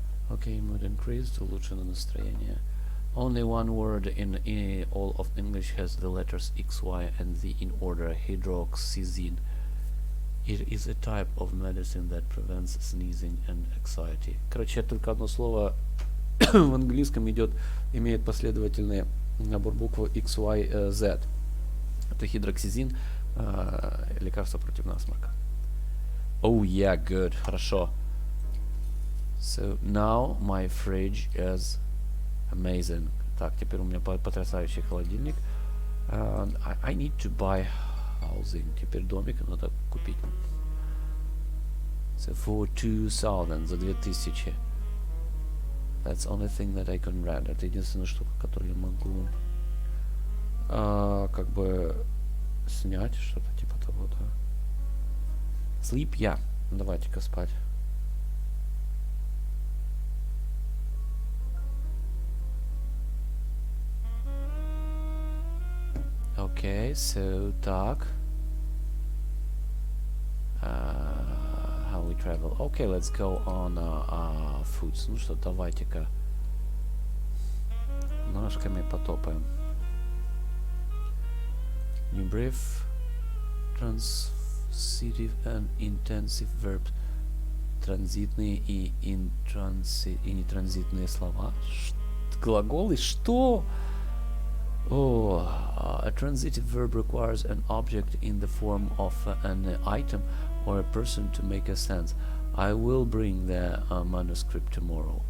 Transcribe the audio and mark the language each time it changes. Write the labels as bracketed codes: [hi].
[en] Okay, mood increased. [ru] Улучшено настроение. [en] Only one word in all of English has the letters X, Y, and Z in order. Hydroxyzine. It is a type of medicine that prevents sneezing and anxiety. [ru] Короче, только одно слово в английском имеет последовательный набор букв X, Y, Z. Это гидроксизин, лекарство против насморка. [en] Oh yeah, good. [ru] Хорошо. [en] So now my fridge is amazing. [ru] Так, теперь у меня потрясающий холодильник. [en] I need to buy housing. [ru] Теперь домик надо купить. [en] So for 2000, [ru] за 2000. [en] That's the only thing that I can rent. [ru] Это единственная штука, которую я могу как бы снять, что-то типа того, да. [en] Sleep, yeah. [ru] Давайте-ка спать. [en] Okay, so так. How we travel. Okay, let's go on foods. [ru] Ну что, давайте-ка ножками потопаем. [en] New brief. Transitive and intensive verbs. [ru] Транзитные и нетранзитные слова. Глаголы? Что? [en] Oh, a transitive verb requires an object in the form of an item or a person to make a sense. I will bring the manuscript tomorrow.